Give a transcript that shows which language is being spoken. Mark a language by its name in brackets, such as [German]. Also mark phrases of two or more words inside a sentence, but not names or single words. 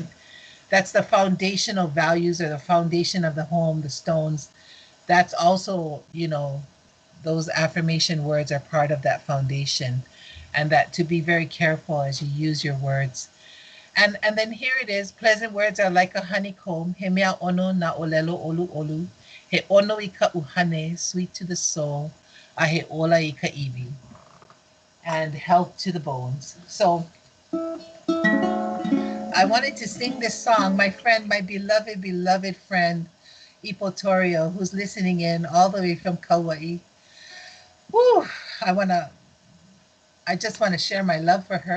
[English] That's the foundational values or the foundation of the home, the stones. That's also, those affirmation words are part of that foundation. And that to be very careful as you use your words. And then here it is. Pleasant words are like a honeycomb. [Hawaiian] He mea ono na olelo olu olu. He ono ika uhane, [English] sweet to the soul. [Hawaiian] A he ola ika iwi. [English] And health to the bones. So I wanted to sing this song. My friend, my beloved, beloved friend, Ipotorio, who's listening in all the way from Kauai. Woo! I just want to share my love for her.